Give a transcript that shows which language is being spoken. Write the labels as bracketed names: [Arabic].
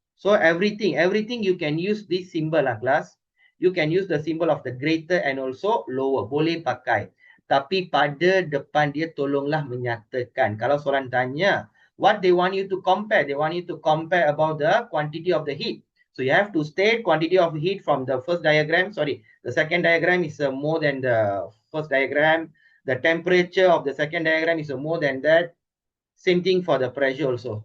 [English] So everything you can use this symbol class. You can use the symbol of the greater and also lower. [Malay] Boleh pakai. Tapi pada depan dia tolonglah menyatakan. Kalau soalan tanya, [English] what they want you to compare? They want you to compare about the quantity of the heat. So you have to state quantity of heat from the first diagram. Sorry, the second diagram is more than the first diagram. The temperature of the second diagram is more than that. Same thing for the pressure also.